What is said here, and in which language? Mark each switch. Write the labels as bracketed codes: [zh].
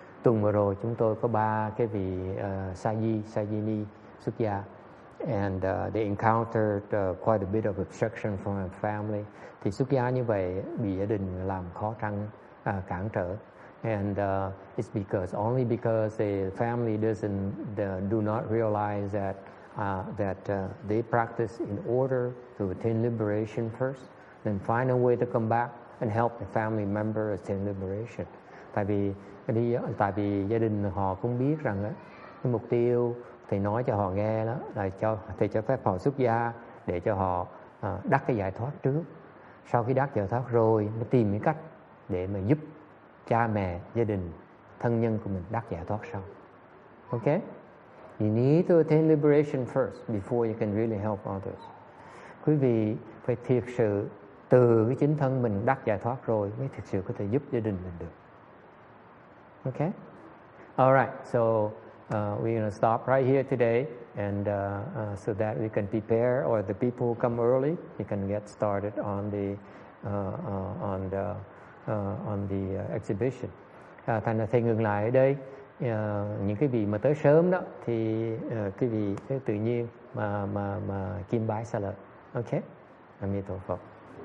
[vi] Tuần vừa rồi chúng tôi có 3 cái vị Sayini xuất gia. [en] And they encountered quite a bit of obstruction from our family. [vi] Thì xuất gia như vậy bị gia đình làm khó khăn, cản trở. [en] And it's only because the family do not realize that they practice in order to attain liberation first, then find a way to come back and help the family member attain liberation. [vi] Tại vì gia đình họ cũng biết rằng cái mục tiêu thầy nói cho họ nghe đó là thầy cho phép họ xuất gia để cho họ đắc cái giải thoát trước. Sau khi đắc giải thoát rồi mới tìm những cách để mà giúp cha mẹ, gia đình, thân nhân của mình đắc giải thoát sau. [en] Okay? You need to attain liberation first before you can really help others. [vi] Quý vị phải thiệt sự từ cái chính thân mình đắc giải thoát rồi mới thực sự có thể giúp gia đình mình được. [en] Okay? All right. So we're going to stop right here today, and so that we can prepare, or the people who come early, you can get started on the exhibition. [vi] Thành ra thầy ngừng lại ở đây. Những cái vị mà tới sớm đó thì cái vị tự nhiên mà kim bái xa lợi. Okay? Amito Phật.